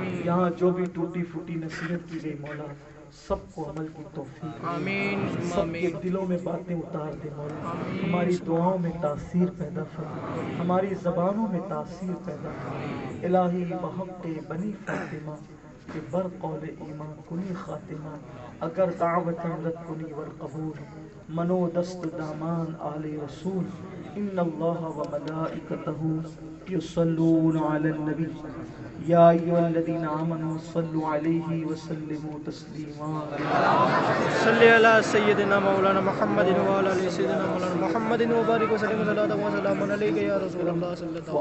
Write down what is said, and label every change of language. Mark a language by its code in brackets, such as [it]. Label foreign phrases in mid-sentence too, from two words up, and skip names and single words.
[ur] یہاں جو بھی ٹوٹی پھوٹی نصیحت کی گئی مولا سب کو عمل کی توفیق. آمین. سب کے دلوں میں باتیں اتار دے مولا. ہماری دعاؤں میں تاثیر پیدا فرما. ہماری زبانوں میں تاثیر پیدا فرما. [fa] الہی بحق بنی فاطمہ کہ بر قول ایمان کنی خاتمہ. اگر دعوت رد کنی والقبول منو دست دامان آل رسول. [ar] ان اللہ و ملائکتہ یصلون علی النبی یا ایھا الذین آمنوا صلوا علیہ وسلموا تسلیما. صلی علی سیدنا مولانا محمد وعلی آل سیدنا مولانا محمد وبارک وسلم صلاۃ و سلام علیک یا رسول اللہ صلی اللہ